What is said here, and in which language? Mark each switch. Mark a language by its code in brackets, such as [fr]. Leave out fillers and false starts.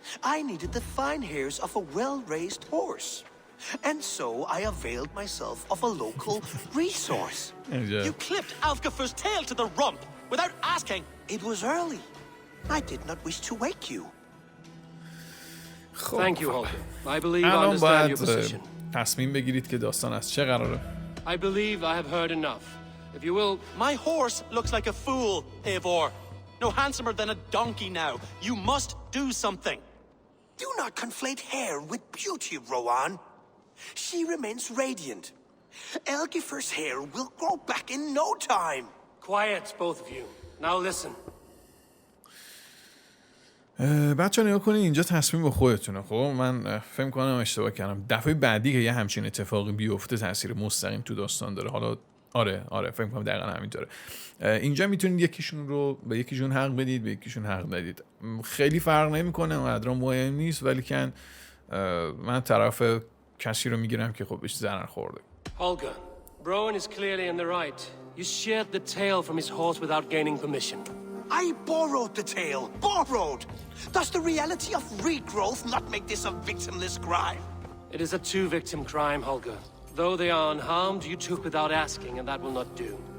[en] I needed the fine hairs of a well-raised horse. And so I availed myself of a local resource. You clipped Alfgafu's tail to the rump without asking. It was early. I did not wish to wake you. Thank you, Holger. I believe I [fa] الان [en] understand your [fa] باید [en] position. [fa] تصمیم بگیرید که داستان از چه قراره. [en] I believe I have heard enough. If you will... My horse looks like a fool, Eivor. No handsomer than a donkey now. You must do something. Do not conflate hair with beauty, Rowan. She remains radiant. Elgifer's hair will grow back in no time. Quiet, both of you. Now listen. [fa] بچه نگاه کنید اینجا تصمیم به خودتونه. خب من فکر کنم اشتباه کردم. دفعه بعدی که یه همچین اتفاقی بیفته تاثیر مستقیم تو داستان داره. حالا آره فکر کنم دقیقاً همینطوره. اینجا میتونید یکیشون رو به یکیشون حق بدید، به یکیشون حق ندید. خیلی فرق نمیکنه، اونقدر مهم نیست، ولی که من طرف کسی رو میگیرم که خب بهش ضرر خورده. [en] Holger, Rowan is clearly in the right. You sheared the tail from his horse without gaining permission. I borrowed the tail. Borrowed! Does the reality of regrowth not make this a victimless crime? It is a two-victim crime, Holger. Though they are unharmed, you took without asking, and that will not do.